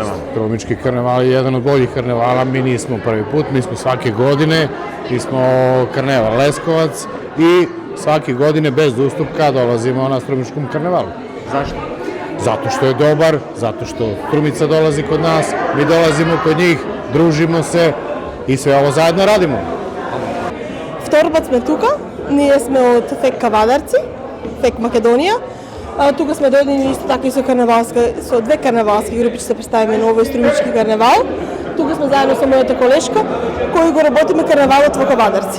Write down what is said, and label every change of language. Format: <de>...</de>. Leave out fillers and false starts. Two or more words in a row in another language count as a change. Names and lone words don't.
<sr>Струмички карневал е еден од бољих карневала, ми нисмо први пут, ми смо сваке године, ми смо карневал Лесковац и сваке године без уступка долазимо на Струмичком карневалу. Зашто? Zato što je dobar, zato što Strumica dolazi kod nas, mi dolazimo kod njih, družimo se i sve ovo zajedno radimo.</sr> <mk>Втор пат сме тука, ние сме од ФЕК Кавадарци, ФЕК Македонија. Тука сме дојдени исто така и со две карневалски групи, ќе се представиме на овој Струмички карневал. Тука сме заедно со мојата колешка, кој го работиме карневалот во Кавадарци.</mk>